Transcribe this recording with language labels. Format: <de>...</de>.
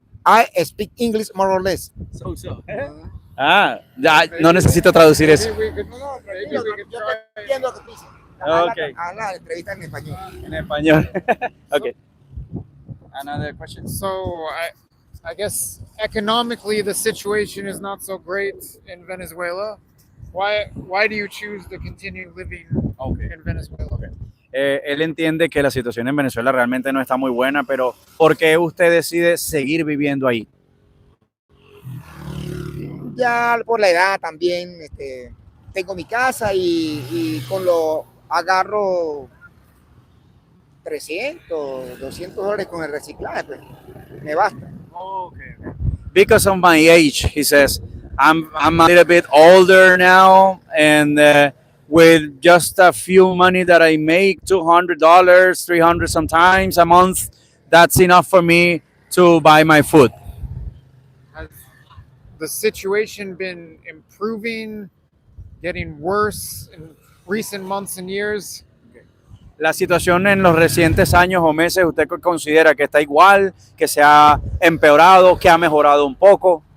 <en>I speak English more or less. So.</en> <es>Ya, no necesito traducir eso.</es> <en>Maybe we could</en> <es>Yo entiendo lo que dice.</es> <en>Okay.</en> <es>Habla entrevista en español. En español.</es> <en>Okay. Another question. So I guess economically the situation is not so great in Venezuela. Why do you choose to continue living Okay. in Venezuela?</en> <es>Él entiende que la situación en Venezuela realmente no está muy buena, pero ¿por qué usted decide seguir viviendo ahí? Ya por la edad también, tengo mi casa y con lo agarro 300, $200 con el reciclaje, pues me basta.</es> <en>Because of my age, he says, I'm a little bit older now, and with just a few money that I make, $200, $300 sometimes a month, that's enough for me to buy my food. Has the situation been improving, getting worse in recent months and years?</en> <es>La situación en los recientes años o meses, ¿usted considera que está igual, que se ha empeorado, que ha mejorado un poco?</es>